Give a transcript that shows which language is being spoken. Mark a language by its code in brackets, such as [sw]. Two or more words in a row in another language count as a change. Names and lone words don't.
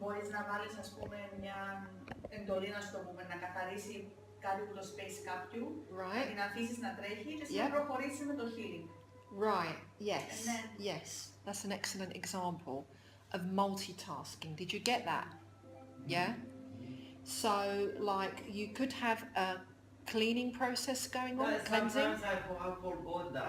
[el] μπορείς να βάλεις, ας πούμε, μια εντολή, να σου το πούμε, να καθαρίσει κάτι που το space κάποιου, να την αφήσεις να τρέχει και εσύ να προχωρήσεις με το healing. [en] Right, yes, yes. That's an excellent example of multitasking. Did you get that? Yeah? So, like, you could have a cleaning process going on, cleansing. Sometimes I forgot that.